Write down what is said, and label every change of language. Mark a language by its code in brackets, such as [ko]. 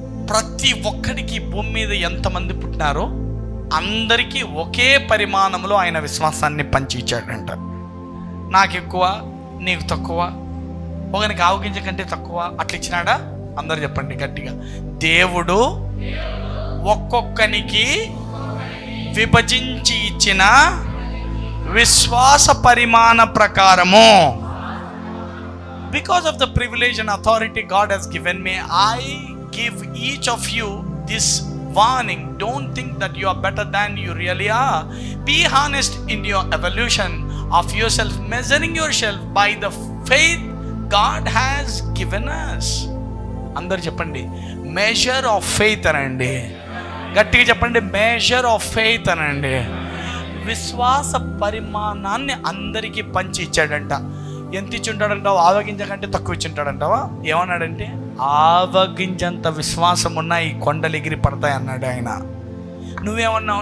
[te] ప్రతి ఒక్కడికి భూమి మీద ఎంతమంది పుట్టినారో అందరికీ ఒకే పరిమాణంలో ఆయన విశ్వాసాన్ని పంచి ఇచ్చాడంట. నాకు ఎక్కువ, నీకు తక్కువ, ఒకనికి ఆవగింజ కంటే తక్కువ, అట్లా ఇచ్చినాడా? అందరు చెప్పండి గట్టిగా. దేవుడు ఒక్కొక్కనికి విభజించి ఇచ్చిన విశ్వాస పరిమాణ ప్రకారము, [en] because of the privilege and authority God has given me, I give each of you this warning. Don't think that you are better than you really are. Be honest in your evaluation of yourself, measuring yourself by the faith God has given us. [te] అందరు చెప్పండి, [en] measure of faith [te] అనండి. గట్టిగా చెప్పండి, measure of faith అనండి. విశ్వాస పరిమాణాన్ని అందరికీ పంచి ఇచ్చాడంట. ఎంత ఇచ్చి ఉంటాడంటావు? ఆవగింజ కంటే తక్కువ ఇచ్చి ఉంటాడంటావా? ఏమన్నాడంటే, ఆవగింజంత విశ్వాసం ఉన్న ఈ కొండలు ఎగిరి పడతాయి అన్నాడు ఆయన. నువ్వేమన్నావు?